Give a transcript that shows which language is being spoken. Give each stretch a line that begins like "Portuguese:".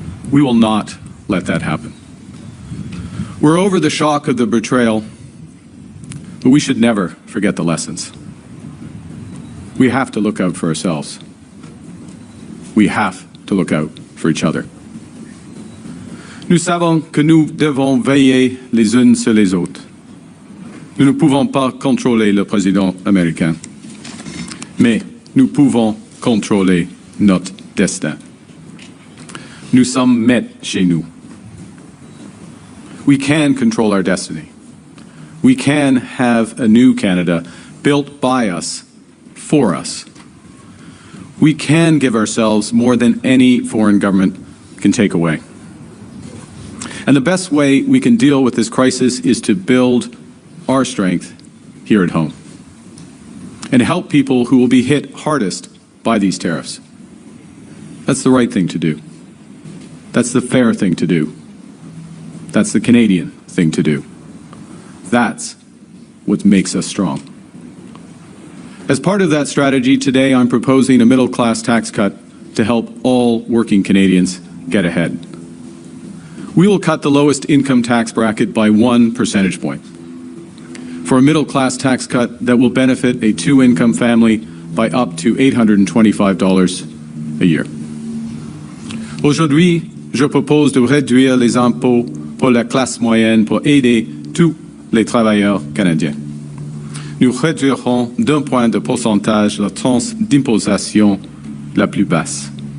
English: We will not let that happen. We're over the shock of the betrayal, but we should never forget the lessons. We have to look out for ourselves. We have to look out for each other.
French: Nous savons que nous devons veiller les unes sur les autres. Nous ne pouvons pas contrôler le président américain, mais nous pouvons contrôler notre destin. Nous sommes maîtres chez nous.
English: We can control our destiny. We can have a new Canada built by us, for us. We can give ourselves more than any foreign government can take away. And the best way we can deal with this crisis is to build our strength here at home and help people who will be hit hardest by these tariffs. That's the right thing to do. That's the fair thing to do. That's the Canadian thing to do. That's what makes us strong. As part of that strategy, today I'm proposing a middle-class tax cut to help all working Canadians get ahead. We will cut the lowest income tax bracket by 1 percentage point for a middle-class tax cut that will benefit a two-income family by up to $825 a year.
French: Aujourd'hui, je propose de réduire les impôts pour la classe moyenne pour aider tous les travailleurs canadiens. Nous réduirons d'un point de pourcentage la tranche d'imposition la plus basse.